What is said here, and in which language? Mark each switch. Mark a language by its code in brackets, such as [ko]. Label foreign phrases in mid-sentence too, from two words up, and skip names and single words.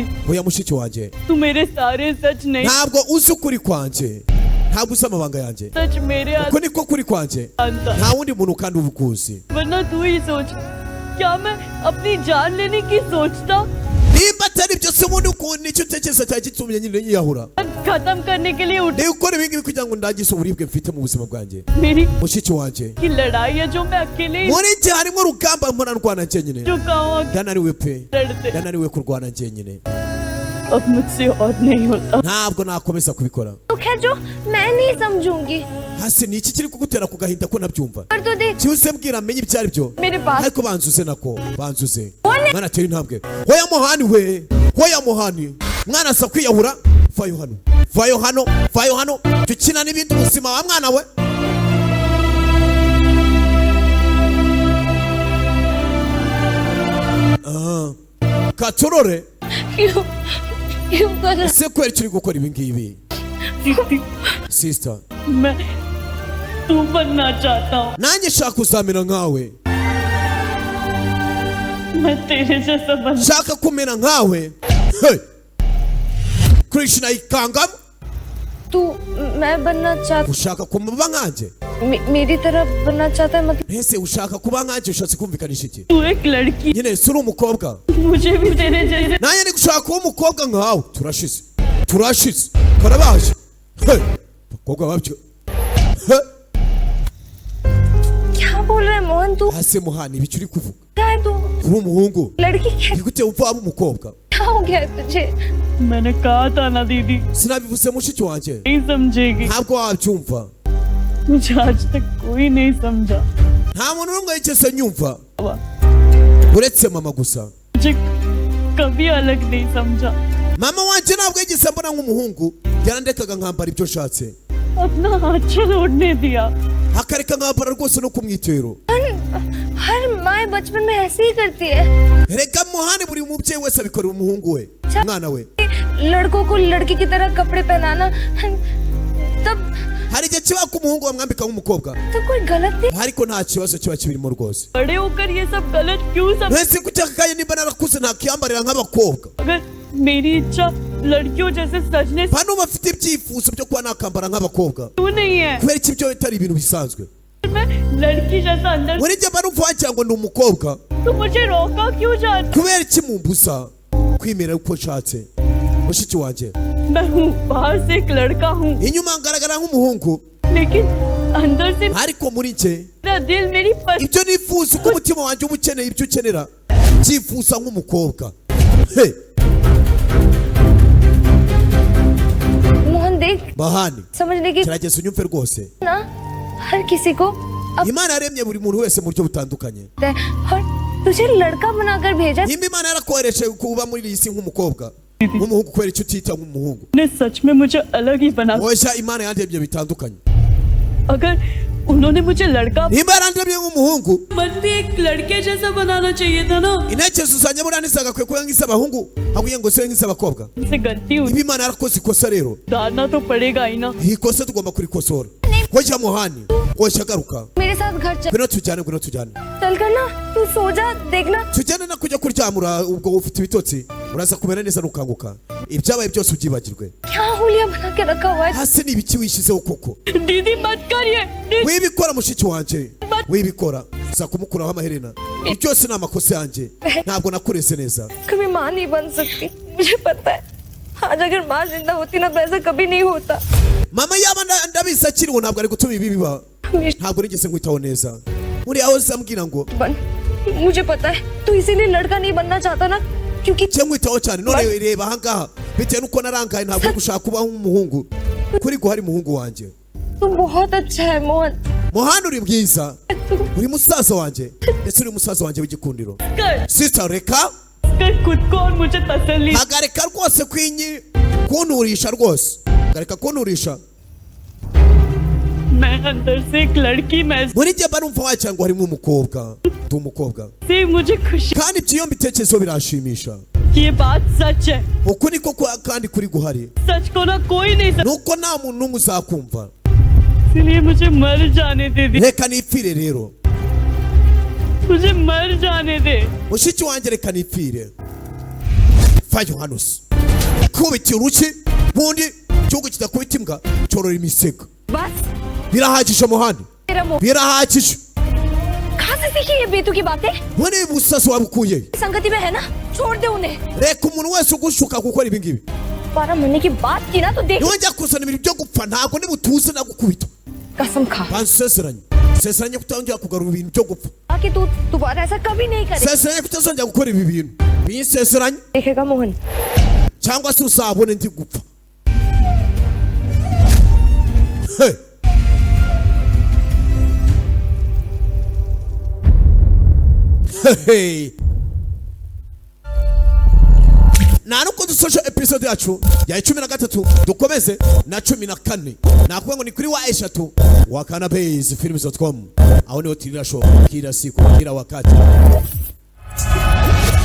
[rw] oya mushiki wanjye [hi] तू मेरे सारे सच नहीं [rw] ntabwo uzi ukuri kwanjye ntabwo uzi amabanga yanjye [hi] सच मेरे हाथ [rw] uko niko kuri kwanjye [hi] आता [rw] nta wundi muntu kandi uba ukuzi [hi] वरना तू ही सोच क्या मैं अपनी जान लेने की सोचता [rw] nimba atari byo se ubundi ukuntu nicyo utekereza cyari gitumye nyine yiyahura [hi] खत्म करने के लिए उठ [rw] niba ukora ibi ngibi kugira ngo ndangize uburibwe mfite mu buzima bwanjye [hi] मेरी [rw] mushiki wanjye [hi] की लड़ाई है जो मैं अकेले ही [rw] muri iki harimo urugamba mpora ndwana njyenyine [hi] चुका हूँ [rw] ndananiwe pe [hi] लड़ते [rw] ndananiwe kurwana njyenyine [hi] अब मुझसे और नहीं होता [rw] ntabwo nakomeza kubikora [hi] दुख है जो मैं नहीं समझूंगी [rw] hasi ni iki kiri kugutera ku gahinda ko nabyumva [hi] पर तो देख [rw] cyose mbwira menye ibyo ari byo [hi] मेरे पास [rw] ariko banzuze nako banzuze mwana atera intambwe hoya muhani we hoya muhani mwana asa kwiyahura vayo hano vayo hano vayo hano tukina n'ibindi ubuzima wa mwana we katorore [hi] क्यों क्यों कर रहा [rw] ese kweri turi gukora ibi ngibi [hi] दीदी [en] sister [hi] मैं तू बनना चाहता हूँ [rw] nanjye shaka kuzamera nkawe [hi] मैं तेरे जैसा बन [rw] shaka kumera nkawe hey Krishna ikangamo [hi] तू मैं बनना चाहता [rw] ushaka kumuba nkanjye [hi] मेरी तरह बनना चाहता है मतलब [rw] ese ushaka kuba nkanjye ushatse kumvikanisha iki [hi] तू एक लड़की [rw] nyine si uri umukobwa [hi] मुझे भी तेरे जैसे [rw] nanjye ni gushaka kuba umukobwa nkawe turashize karabaje hey bakobwa babyo hey [hi] क्या बोल रहा है मोहन तू? [rw] hase muhani ibiki uri kuvuga [hi] क्या है तू? [rw] uri umuhungu [hi] लड़की क्या [rw] uri gute upfa aba umukobwa [hi] क्या हो गया है तुझे? मैंने कहा था ना दीदी [rw] sinabivuze mushiki wanjye [hi] नहीं समझेगी [rw] ntabwo wabyumva [hi] मुझे आज तक कोई नहीं समझा [rw] nta muntu n'umwe yigeze nyumva [hi] बाबा, [rw] uretse mama gusa [hi] मुझे कभी अलग नहीं समझा [rw] mama wanjye ntabwo yigeze mbona nk'umuhungu yarandekaga nkambara ibyo nshatse [hi] अपना हाथ छोड़ने दिया [rw] akareka nkambara rwose no ku mwitero [hi] हर माँ बचपन में ऐसे ही करती है [rw] reka muhani buri mubyeyi wese abikorera umuhungu we mwana we [hi] लड़कों को लड़की की तरह कपड़े पहनाना तब [rw] hari igihe kiba ko umuhungu bamwambika nk'umukobwa [hi] तब कोई गलत नहीं [rw] ariko nta kibazo kiba kibirimo rwose [hi] बड़े होकर ये सब गलत क्यों समझ [rw] mwese kucyaka kaye nimba narakuze ntakiyambarira nk'abakobwa [hi] अगर मेरी इच्छा लड़कियों जैसे सजने से [rw] hano bafite ibyifuzo byo kuba nakambara nk'abakobwa [hi] क्यों नहीं है [rw] kubera iki ibyo bitari ibintu bisanzwe [hi] मैं लड़की जैसा अंदर [rw] muri njye mba numva wagira ngo ni umukobwa [hi] तो मुझे रोका क्यों जाता [rw] kubera iki mumbuza kwimera uko nshatse mushiki wanjye [hi] मैं हूँ बाहर से एक लड़का हूँ [rw] inyuma ngaragara nk'umuhungu [hi] लेकिन अंदर से [rw] ariko muri njye [hi] मेरा दिल मेरी [rw] ibyo nifuza uko umutima wanjye uba ukeneye ibyo ukenera byifuza nk'umukobwa hey [hi] मोहन देख [rw] bahani [hi] समझने की [rw] gerageza unyumve rwose [hi] ना हर किसी को अब [rw] imana yaremye buri muntu wese mu buryo butandukanye [hi] है और तुझे लड़का बनाकर भेजा [rw] nimba imana yarakohereje kuba muri iyi si nk'umukobwa nk'umuhungu kubera icyo utita nk'umuhungu [hi] ने सच में मुझे अलग ही बना [rw] oya imana yandemye bitandukanye [hi] अगर उन्होंने मुझे लड़का [rw] nimba yarandemye nk'umuhungu [hi] मन भी एक लड़के जैसा बनाना चाहिए था ना। [rw] intekerezo zanjye buriya ntizagakwiye kuba nk'iz'abahungu ahubwo ngo sibe nk'iz'abakobwa [hi] मुझसे गलती हुई, [rw] niba imana yarakoze ikosa rero [hi] सुधारना तो पड़ेगा ही ना। [rw] iyi kosa tugomba kurikosora hoja Mohani hoja garuka [hi] मेरे साथ घर चल [rw] ngwino tujyane [hi] चल कर ना, तू सो जा, देखना। [rw] tujyane no kujya kuryamura ubwo ufite ibitotsi uraza kumera neza nukanguka ibyabaye byose ubyibagirwe [hi] क्या हुलिया बना के रखा हुआ है? [rw] hasi ni ibiki wishizeho koko [hi] दीदी मत करिए, [rw] wibikora mushiki wanje wibikora uza kumukuraho amaherena byose ni amakosa yanjye ntabwo nakureze neza [hi] कभी माँ नहीं बन सकती, मुझे पता है। आज अगर माँ जिंदा होती ना तो ऐसा कभी नहीं होता। [rw] mama yaba ndabizi akiriho ntabwo ari gutuma ibi biba ntabwo nigeze nkwitaho neza uri aho zambwira ngo [hi] बन, मुझे पता है तू इसीलिए लड़का नहीं बनना चाहता ना, क्योंकि [rw] cye nkwitaho cyane none reba ahangaha bitewe nuko narangaye ntabwo uri gushaka kubaho nk'umuhungu kuri guhari umuhungu wanjye [hi] तू बहुत अच्छा है मोहन। [rw] Mohani uri bwiza uri musaza wanjye ndetse uri musaza wanjye w'igikundiro sister reka [hi] कर खुद को और मुझे तसल्ली। [rw] hagarika rwose kunturisha rwose hagarika kunturisha [hi] मैं अंदर से एक लड़की मैं [rw] muri njye mba numva wagira ngo harimo umukobwa ndi umukobwa [hi] से मुझे खुशी [rw] kandi ibyo mbitekerezo biranshimisha [hi] कि ये बात सच है। [rw] uku niko kandi kuri guhari [hi] सच को ना कोई नहीं समझ, [rw] nuko nta muntu n'umwe uzakumva [hi] इसलिए मुझे मर जाने दे दी, [rw] reka nipfire rero [hi] मुझे मर जाने दे। [rw] mushiki wanjye reka nipfire vayo hano se kubita uruki bundi igihugu kidakubita imbwa cyorora imisega [hi] बस [rw] birahagije Mohani [hi] तेरा मोह [rw] birahagije [hi] कहाँ से सीखी ये बेतु की बातें? [rw] muri busasi wabukuye [hi] संगति में है ना, छोड़ दे उन्हें। [rw] reka umuntu wese ugushuka gukora ibi ngibi [hi] 12 महीने की बात की ना तो देख, [rw] niwongera kuzana ibintu byo gupfa ntabwo nibutuze nagukubita [hi] कसम खा [rw] nsezeranye kutongera kugarura ibintu byo gupfa [hi] कि तू दोबारा ऐसा कभी नहीं करे। [rw] nsezeranye kutazongera gukora ibi bintu binsezeranye [hi] देखेगा मोहन, [rw] cyangwa se uzabone ndi gupfa Hey. Hey. nta nuko dusoje episode yacu ya 13 dukomeze na 14 nakuvuga ngo ni kuri wa eshatu wa Canabase films.com aho niho tirira show [sw] kila siku kila wakati.